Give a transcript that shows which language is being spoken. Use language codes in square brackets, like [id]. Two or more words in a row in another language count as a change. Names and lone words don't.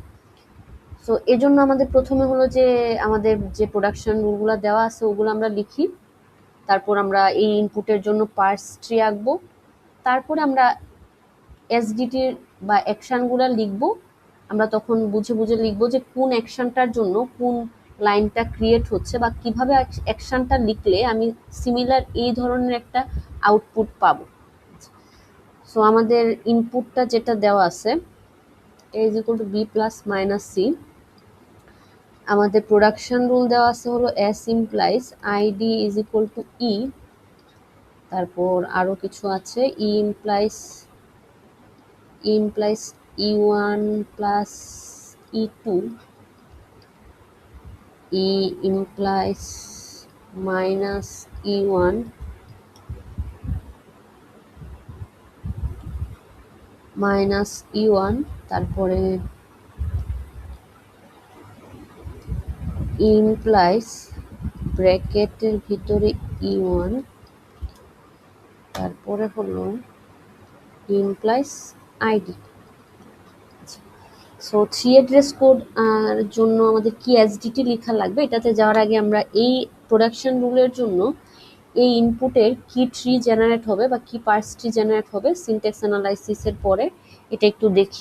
[bn] সো এজন্য আমাদের প্রথমে হলো যে আমাদের যে প্রোডাকশন রুলগুলো দেওয়া আছে ওগুলো আমরা লিখি, তারপর আমরা এই ইনপুটের জন্য [en] parse tree [bn] আঁকবো, তারপরে আমরা এসডিটির বা অ্যাকশানগুলো লিখব। আমরা তখন বুঝে বুঝে লিখব যে কোন অ্যাকশানটার জন্য কোন লাইনটা ক্রিয়েট হচ্ছে বা কিভাবে অ্যাকশানটা লিখলে আমি সিমিলার এই ধরনের একটা আউটপুট পাবো। সো আমাদের ইনপুটটা যেটা দেওয়া আছে [en] a is equal to b plus minus c, [bn] আমাদের [en] production rule [bn] দেওয়া আছে হলো [en] s implies id is equal to e, [bn] তারপর আরো কিছু আছে [en] e implies e1 plus e2, e implies minus e1 minus e1, [bn] তারপরে [en] e implies [bn] ব্র্যাকেটের ভিতরে e1, তারপরে হলো [en] e implies [bn] id। সো [en] 3 address code [bn] জন্য আমাদের কি এসডিটি লেখা লাগবে, এটাতে যাওয়ার আগে আমরা এই প্রোডাকশন রুলের জন্য এই ইনপুটের কি [en] tree generate [bn] হবে বা কি [en] parse tree generate [bn] হবে সিনট্যাক্স অ্যানালাইসিসের পরে এটা একটু দেখি।